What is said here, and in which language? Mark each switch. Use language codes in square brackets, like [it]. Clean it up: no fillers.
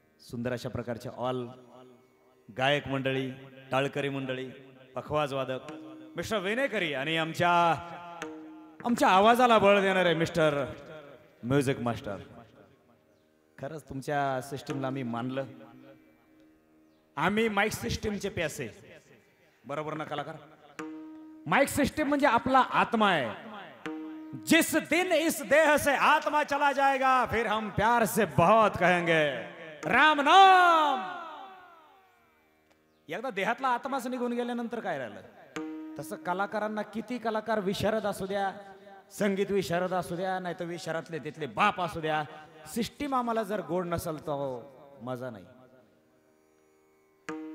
[mr] सुंदर अशा प्रकारच्या ऑल गायक मंडळी, टाळकरी मंडळी, पखवाज वादक मिस्टर वेनेकरी आणि आमच्या आवाजाला बळ देणारे मिस्टर म्युझिक मास्टर. खरंच तुमच्या सिस्टीमला आम्ही मानलं. आम्ही माइक सिस्टीमचे प्यासे, बरोबर ना कलाकार? माइक सिस्टीम म्हणजे आपला आत्मा है. [hi] जिस दिन इस देह से आत्मा चला जाएगा फिर हम प्यार से बहुत कहेंगे राम नाम. [mr] एकदा देहातला आत्माच निघून गेल्यानंतर काय राहिलं? तसं कलाकारांना किती कलाकार विशारद असू द्या, संगीत विशारद असू द्या नाही तर विशारातले तिथले बाप असू द्या, सिस्टीम आम्हाला जर गोड नसेल तर मजा नाही.